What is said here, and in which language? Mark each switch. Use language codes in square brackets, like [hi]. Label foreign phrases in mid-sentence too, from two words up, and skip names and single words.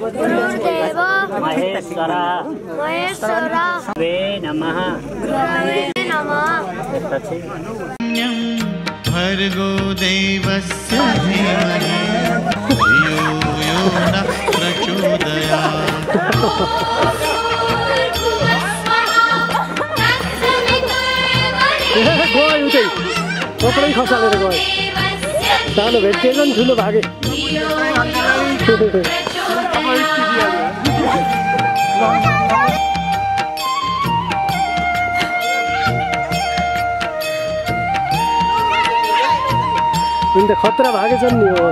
[sa] महेश्वरः वे नमः। भर्गो देवस्य धीमहि धियो यो नः प्रचोदयात्। [ne] कपडै खसालेर गयो। सानो भेटिएन नि ठुलो भागे। उनी त खतरा भागेछन् नि हो।